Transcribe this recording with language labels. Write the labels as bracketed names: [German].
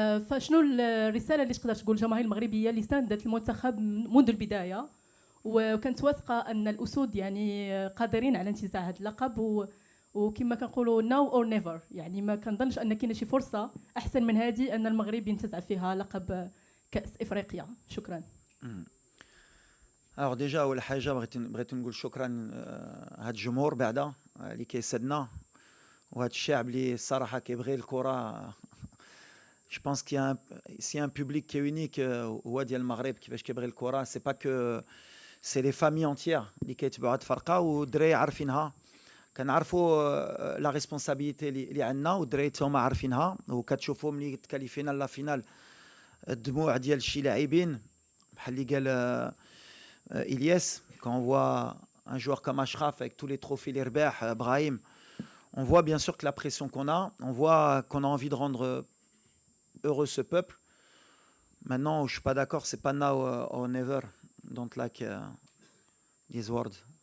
[Arabic] فشنو الرساله اللي تقدر تقول للجماهير المغربيه اللي ساندت المنتخب منذ البدايه وكانت واثقه ان الاسود يعني قادرين على انتزاع هذا اللقب وكما كنقولوا [English] now or never, [Arabic] يعني ما كنظنش ان كاينه شي فرصه احسن من هذه ان المغرب ينتزع فيها لقب كاس افريقيا. شكرا. [French] Alors déjà [Arabic] اول حاجه بغيت نقول شكرا هاد الجمهور بعدا اللي كيسدنا وهاد الشعب اللي الصراحه كيبغي الكره. [French] Je pense qu'il y a un public qui est unique [Arabic] هو ديال المغرب كيفاش كيبغي الكره. [French] سي با كو سي لي فامي انتيير [Arabic] اللي كيتبعوا هاد الفرقه والدراري عارفينها. كنعرفوا لا ريسبونسابيلتي اللي عندنا والدراري هما عارفينها وكتشوفوا ملي تكاليفينا لا فينال الدموع ديال شي لاعبين بحال اللي قال إلياس. [French] Quand on voit un joueur comme Achraf avec tous les trophées les رباح Brahim, on voit bien sûr que la pression qu'on voit qu'on a envie de rendre heureux ce peuple. Maintenant, je suis pas d'accord, c'est pas [English] now or never. Don't like these words.